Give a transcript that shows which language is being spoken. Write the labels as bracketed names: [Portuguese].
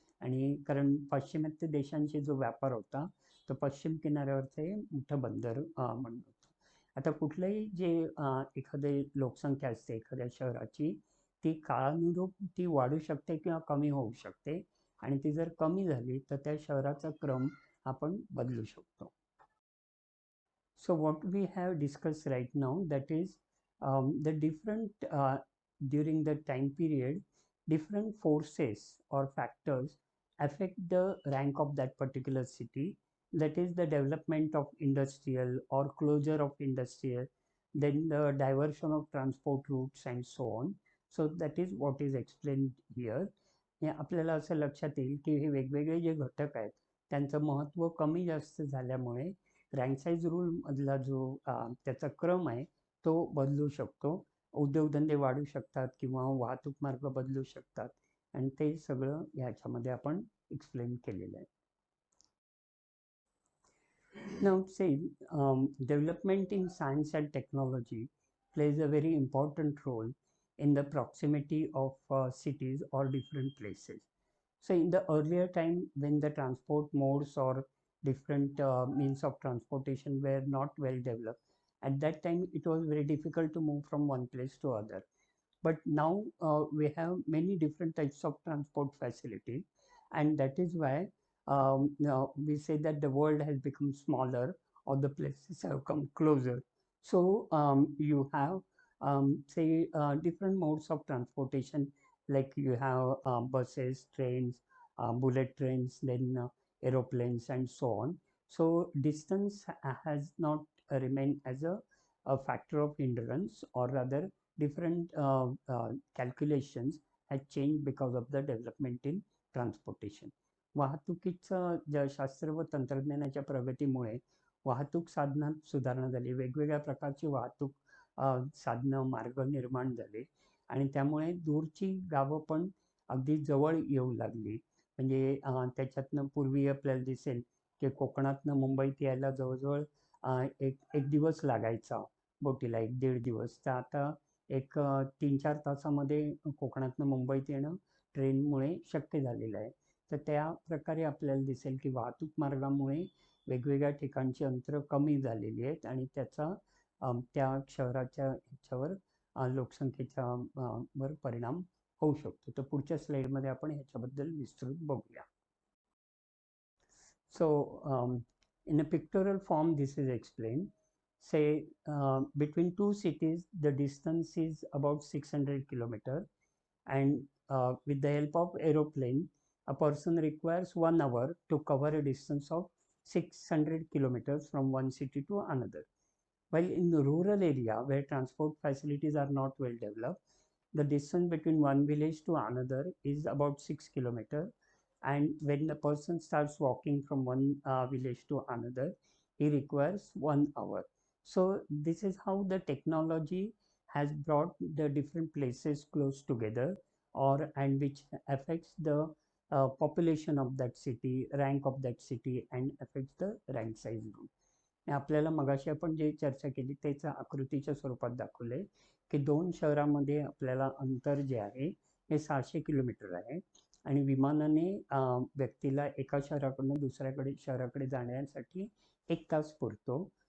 [Marathi] आणि कारण पाश्चिमात्य देशांशी जो व्यापार होता तो पश्चिम किनाऱ्यावरचं हे मोठं बंदर म्हणून होतं. आता कुठलंही जे एखादी लोकसंख्या असते एखाद्या शहराची, ती काळानुरूप ती वाढू शकते किंवा कमी होऊ शकते, आणि ती जर कमी झाली तर त्या शहराचा क्रम आपण बदलू शकतो. [English] So what we have discussed right now, that is the different during the time period, different forces or factors affect the rank of that particular city. That is the development of industrial or closure of industrial, then the diversion of transport routes and so on. So that is what is explained here. [Marathi] हे आपल्याला असं लक्षात येईल की हे वेगवेगळे जे घटक आहेत त्यांचं महत्त्व कमी जास्त झाल्यामुळे रँक साईज रूल मधला जो त्याचा क्रम आहे तो बदलू शकतो. उद्योगधंदे वाढू शकतात किंवा वाहतूक मार्ग बदलू शकतात, आणि ते सगळं ह्याच्यामध्ये आपण एक्सप्लेन केलेलं आहे. [English] Now say development in science and technology plays a very important role in the proximity of cities or different places. So in the earlier time when the transport modes or different means of transportation were not well developed, at that time it was very difficult to move from one place to other. But now we have many different types of transport facilities, and that is why now we say that the world has become smaller or the places have come closer. So you have say different modes of transportation, like you have buses, trains, bullet trains, then aeroplanes and so on. So distance has not remained as a factor of hindrance, or rather different calculations had changed because of the development in transportation. [Marathi] वाहतुकीचं शास्त्र व तंत्रज्ञानाच्या प्रगतीमुळे वाहतूक साधनात सुधारणा झाली, वेगवेगळ्या प्रकारची वाहतूक साधनं मार्ग निर्माण झाले, आणि त्यामुळे दूरची गावं पण अगदी जवळ येऊ लागली. म्हणजे त्याच्यातनं पूर्वी आपल्याला दिसेल की कोकणातनं मुंबईत यायला जवळजवळ एक दिवस लागायचा, बोटीला 1-1.5 दिवस, तर आता एक 3-4 तासामध्ये कोकणातनं मुंबईत येणं ट्रेनमुळे शक्य झालेलं आहे. तर त्या प्रकारे आपल्याला दिसेल की वाहतूक मार्गामुळे वेगवेगळ्या ठिकाणची अंतरं कमी झालेली आहेत, आणि त्याचा त्या शहराच्या ह्याच्यावर लोकसंख्येच्या वर परिणाम होऊ शकतो. तर पुढच्या स्लाइडमध्ये आपण ह्याच्याबद्दल विस्तृत बघूया. [English] So in a pictorial form this is explained. Say between two cities the distance is about 600 kilometers, and with the help of aeroplane a person requires 1 hour to cover a distance of 600 kilometers from one city to another. While in the rural area where transport facilities are not well developed, the distance between one village to another is about 6 kilometers, and when the person starts walking from one village to another, he requires 1 hour. So this is how the technology has brought the different places close together, or and which affects the population of that city, rank of that city, and affects the rank size rule. [Marathi] आपल्याला मगाशी आपण जे चर्चा केली त्याच आकृतीच्या स्वरूपात दाखवले की दोन शहरामध्ये आपल्याला अंतर जे आहे हे 600 किलोमीटर आहे, आणि विमानाने व्यक्तीला एका शहराकडून दुसऱ्याकडे शहराकडे जाण्यासाठी 1 तास पुरतो.